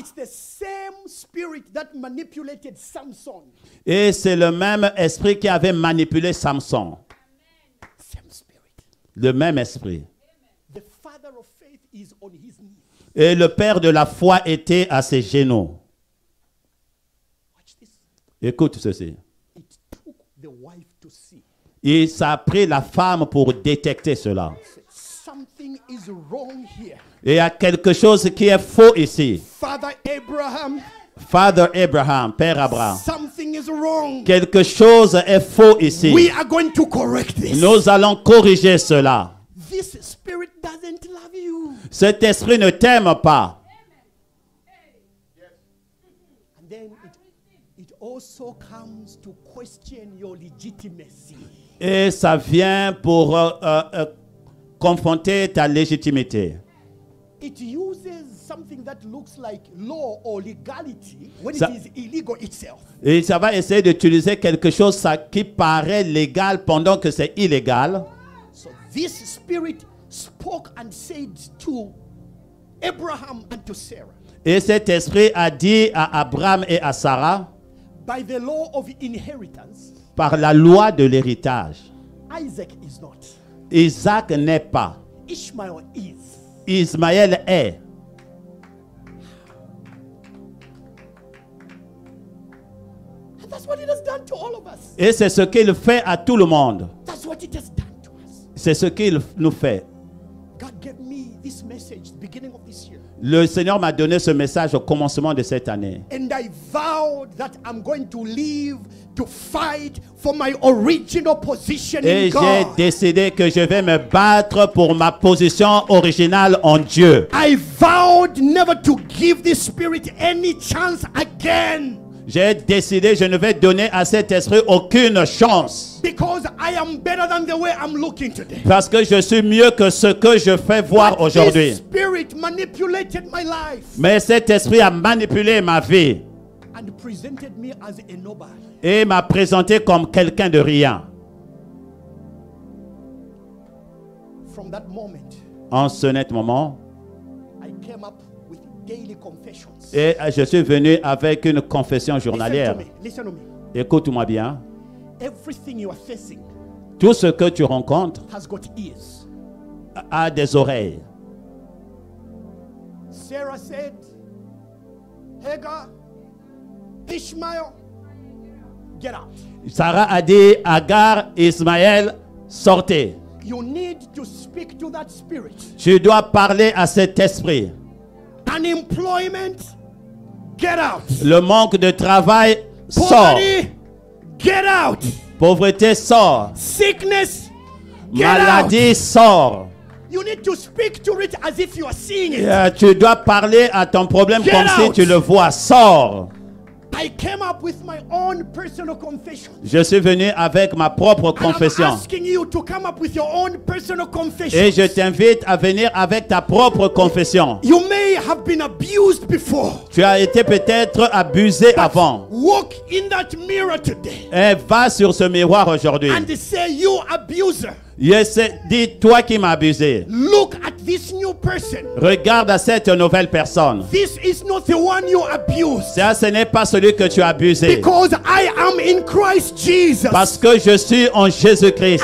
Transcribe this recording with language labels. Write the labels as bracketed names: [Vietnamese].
[English] It's the same spirit that manipulated Samson. [French] Et c'est le même esprit qui avait manipulé Samson. [English] Same spirit. [French] Le même esprit. [English] The father of faith is on his knees. [French] Et le père de la foi était à ses genoux. [English] Watch this. [French] Écoute ceci. [English] It took the wife to see. [French] Et ça a pris la femme pour détecter cela. [English] Something is wrong here. [French] Et il y a quelque chose qui est faux ici. [English] Father Abraham, [French] Father Abraham, Père Abraham. [English] something is wrong. [French] Quelque chose est faux ici. [English] We are going to correct this. [French] Nous allons corriger cela. [English] This spirit doesn't love you. [French] Cet esprit ne t'aime pas. [English] And then it also comes to question your legitimacy. [French] Et ça vient pour confronter ta légitimité. [English] It uses something that looks like law or legality when [French] Ça- [English] it is illegal itself. [French] Et ça va essayer d'utiliser quelque chose ça, qui paraît légal pendant que c'est illégal. [English] So this spirit spoke and said to Abraham and to Sarah, [French] Et cet esprit a dit à Abraham et à Sarah, [English] by the law of inheritance, [French] par la loi de l'héritage, [English] Isaac is not. [French] Isaac n'est pas. [English] Ishmael is. [French] Ismaël est. [English] And that's what it has done to all of us. [French] Et c'est ce qu'il fait à tout le monde. [English] That's what it has done to us. [French] C'est ce qu'il nous fait. [English] God gave me this message the beginning of this year. [French] Le Seigneur m'a donné ce message au commencement de cette année. [English] And I vowed that I'm going to live to fight for my original position [French] Et [English] in [French] j'ai [English] God. [French] décidé que je vais me battre pour ma position originale en Dieu. [English] I vowed never to give this spirit any chance again. [French] J'ai décidé je ne vais donner à cet esprit aucune chance. [English] Because I am better than the way I'm looking today. [French] Parce que je suis mieux que ce que je fais voir [English] But [French] aujourd'hui. [English] this spirit manipulated my life [French] Mais cet esprit a manipulé ma vie [English] and presented me as a nobody. [French] et m'a présenté comme quelqu'un de rien. [English] From that moment, [French] En ce net moment, [English] I came up with daily confessions. [French] et je suis venu avec une confession [English] Listen [French] journalière. [English] to me. Listen to me. [French] Écoute-moi bien. [English] Everything you are facing [French] Tout ce que tu rencontres [English] has got ears. [French] a des oreilles. [English] Sarah said, Hagar, Ishmael, get out. [French] Sarah a dit, Agar, Ismaël, sortez. [English] You need to speak to that spirit. [French] Tu dois parler à cet esprit. [English] Unemployment, get out. [French] Le manque de travail sort. [English] Poverty, get out. [French] Pauvreté sort. [English] Sickness, get [French] Maladie [English] out. [French] sort. [English] You need to speak to it as if you are seeing it. [French] Tu dois parler à ton problème [English] Get [French] comme si [English] out. [French] tu le vois. Sors. [English] I came up with my own personal confession. [French] Je suis venu avec ma propre [English] And I'm [French] confession. [English] asking you to come up with your own personal confession. [French] Et je t'invite à venir avec ta propre confession. [English] You may have been abused before. [French] Tu as été peut-être abusé avant. [English] Walk in that mirror today [French] Et va sur ce miroir aujourd'hui. [English] and say, you abuser, [French] Dis, toi qui m'as abusé. [English] look at this new person. [French] Regarde à cette nouvelle personne. [English] This is not the one you abused. [French] Ça, ce n'est pas celui que tu as abusé. [English] Because I am in Christ Jesus. [French] Parce que je suis en Jésus-Christ.